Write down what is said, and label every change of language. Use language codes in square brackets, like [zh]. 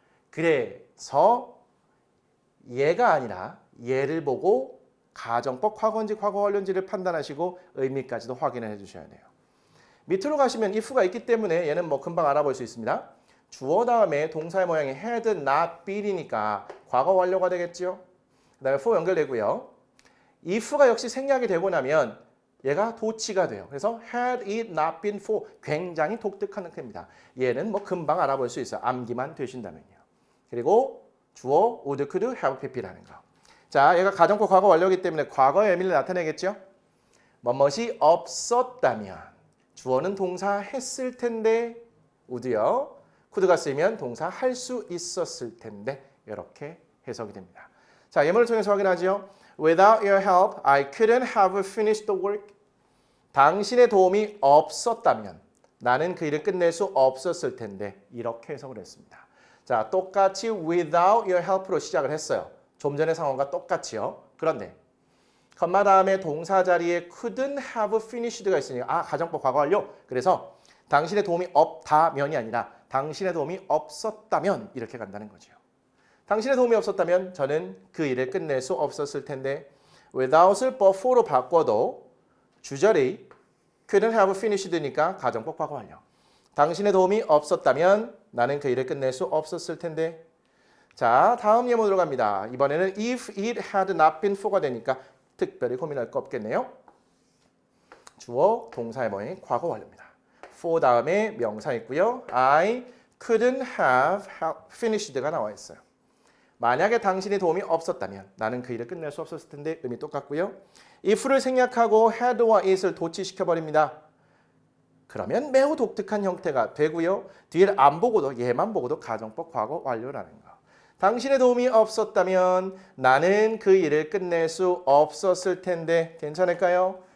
[ko] 그래서 얘가 아니라 얘를 보고 가정법 과거인지 과거 완료인지를 판단하시고 의미까지도 확인을 해주셔야 돼요. 밑으로 가시면 if가 있기 때문에 얘는 뭐 금방 알아볼 수 있습니다. 주어 다음에 동사의 모양이 had not been이니까 과거 완료가 되겠죠. 그 다음에 for 연결되고요. if가 역시 생략이 되고 나면 얘가 도치가 돼요. 그래서 [en] had it not been for [ko] 굉장히 독특한 형태입니다. 얘는 뭐 금방 알아볼 수 있어요. 암기만 되신다면요. 그리고 주어 would, could, have, pp라는 거. 자, 얘가 가정법 과거 완료이기 때문에 과거의 의미를 나타내겠죠. 뭐뭇이 없었다면 주어는 동사 했을 텐데 would요. could가 쓰이면 동사 할 수 있었을 텐데 이렇게 해석이 됩니다. 자, 예문을 통해서 확인하죠. [en] Without your help, I couldn't have finished the work. [ko] 당신의 도움이 없었다면 나는 그 일을 끝낼 수 없었을 텐데 이렇게 해석을 했습니다. 자, 똑같이 [en] without your help [ko] 로 시작을 했어요. 좀 전의 상황과 똑같이요. 그런데 컴마 다음에 동사 자리에 [en] couldn't have finished [ko] 가 있으니까 가정법 과거 완료. 그래서 당신의 도움이 없다면이 아니라 당신의 도움이 없었다면 이렇게 간다는 거죠. 당신의 도움이 없었다면 저는 그 일을 끝낼 수 없었을 텐데 without을 before로 바꿔도 주절이 [en] couldn't have finished [ko] 니까 가정법 과거 완료. 당신의 도움이 없었다면 나는 그 일을 끝낼 수 없었을 텐데. 자, 다음 예문으로 갑니다. 이번에는 [en] if it had not been for [ko] 가 되니까 특별히 고민할 거 없겠네요. 주어 동사의 모양이 과거 완료입니다. for 다음에 명사 있고요. [en] I couldn't have finished가 [ko] 나와 있어요. 만약에 당신의 도움이 없었다면 나는 그 일을 끝낼 수 없었을 텐데 의미 똑같고요. if를 생략하고 had와 it을 도치시켜버립니다. 그러면 매우 독특한 형태가 되고요. 뒤를 안 보고도 얘만 보고도 가정법 과거 완료라는 거. 당신의 도움이 없었다면 나는 그 일을 끝낼 수 없었을 텐데 괜찮을까요?